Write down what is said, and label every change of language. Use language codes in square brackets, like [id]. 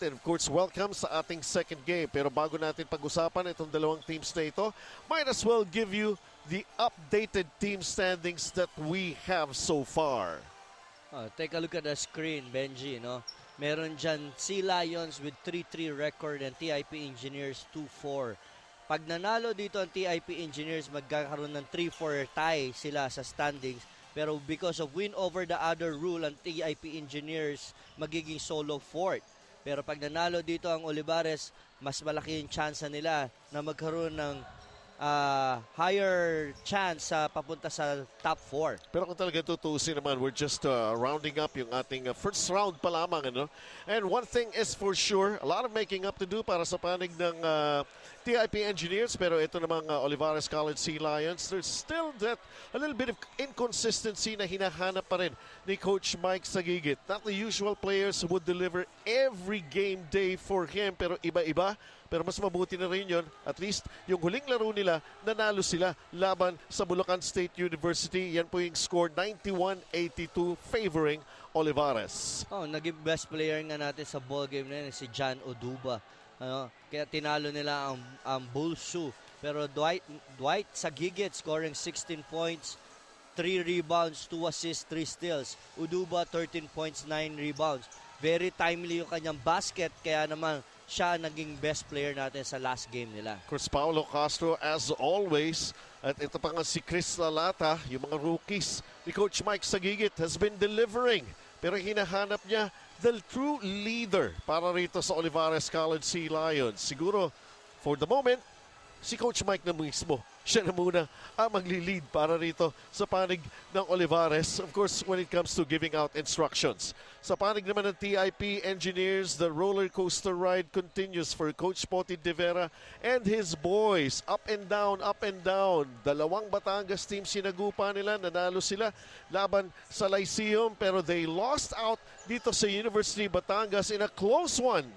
[en] And of course, welcome [tl] sa ating [en] second game. [tl] Pero bago natin pag-usapan itong dalawang teams na ito, [en] might as well give you the updated team standings that we have so far. Take a look at the screen, Benji. [tl] No? Meron dyan [en] Sea Lions with 3-3 record and TIP Engineers 2-4. [tl] Pag nanalo dito ang TIP Engineers, magkakaroon ng 3-4 tie sila sa standings. [en] Pero because of win over the other rule, [tl] ang TIP Engineers magiging [en] solo fourth. [tl] Pero pag nanalo dito ang Olivarez, mas malaki yung chance nila na magkaroon ng higher chance papunta sa top 4. Pero kung talaga tutuusin naman, [en] we're just rounding up [tl] yung ating first round pa lamang. Ano? [en] And one thing is for sure, a lot of making up to do [tl] para sa panig ng [en] TIP Engineers. [tl] Pero ito namang Olivarez College Sea Lions, [en] there's still that a little bit of inconsistency [tl] na hinahanap pa rin ni Coach Mike Sagigit. [en] Not the usual players who would deliver every game day for him, [tl] pero iba-iba. Pero mas mabuti na rin yun. At least yung huling laro nila, nanalo sila laban sa Bulacan State University. Yan po yung score 91-82 favoring Olivarez. Naging best player nga natin sa ball game na yun, si John Oduba. Kaya tinalo nila ang Bulsu. [en] Pero Dwight Sagigit scoring 16 points, 3 rebounds, 2 assists, 3 steals. [tl] Oduba 13 points, 9 rebounds. [en] Very timely [tl] yung kanyang basket, kaya naman siya naging best player natin sa last game nila. [en] Of course, Paulo Castro as always. [tl] At ito pa nga si Chris Lalata, yung mga rookies ni Coach Mike Sagigit has been delivering. Pero hinahanap niya the true leader para rito sa Olivarez College Sea Lions. Siguro, for the moment, si Coach Mike na mismo. Siya na muna ang magli-lead para rito sa panig ng Olivarez. [en] Of course, when it comes to giving out instructions. [tl] Sa panig naman ng [en] TIP Engineers, the roller coaster ride continues for Coach Poti De Vera and his boys. Up and down, up and down. [tl] Dalawang Batangas team sinagupa nila. Nanalo sila laban sa Lyceum, pero [en] they lost out [tl] dito sa University of Batangas [en] in a close one.